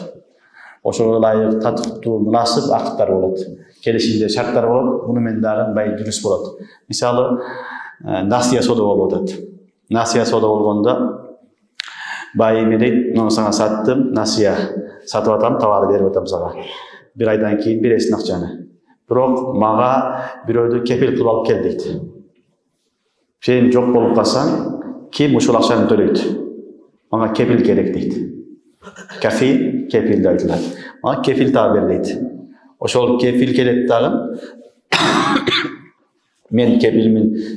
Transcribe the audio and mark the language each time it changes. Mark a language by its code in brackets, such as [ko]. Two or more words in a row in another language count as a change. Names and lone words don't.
[ky] Ошого ылайык, татыктуу, мунасип акттар болот. Келишимде шарттар болот, муну менен дагы бай дурус болот. Мисалы, насия сода болуп атат. Насия сода болгондо бай эме дейт, муну сага саттым, насия сатып атам, товарды берип атам сага. Bir aydan keyin бересиң акчаны. Бирок мага бирөөдү кепил кылып алып кел дейт. Сен жок болуп калсаң, ким ушул акчаны төлөйт? Мага кепил керек дейт. Кафил, кепил деп айтылат. Мага кепил таап бер дейт. Ошол кепил керек дагы. Мен кепилмин.